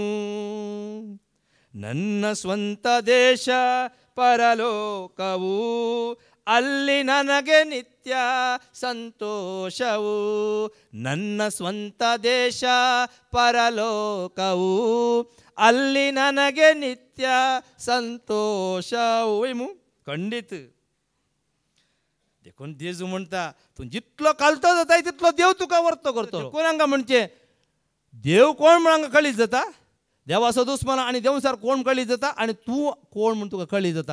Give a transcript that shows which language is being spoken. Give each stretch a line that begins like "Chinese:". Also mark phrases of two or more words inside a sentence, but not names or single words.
Kannada: ನನ್ನ ಸ್ವಂತ ದೇಶ ಪರಲೋಕವು ಅಲ್ಲಿ ನನಗೆ ನಿತ್ಯ ಸಂತೋಷವು. ನನ್ನ ಸ್ವಂತ ದೇಶ ಪರಲೋಕವು ಅಲ್ಲಿ ನನಗೆ ನಿತ್ಯ संतोषವು.
Konkani: खंडित देखून जेजू म्हणटा तूं जितलो कालतो जाता तितलो देव तुका वर्तो करतो. कोण हांगा म्हणचे देव कोण म्हण हांगा कळीत जाता, देवाचो दुस्मन आनी देवसार कोण कळीत जाता आनी तूं कोण म्हण तुका कळीत जाता.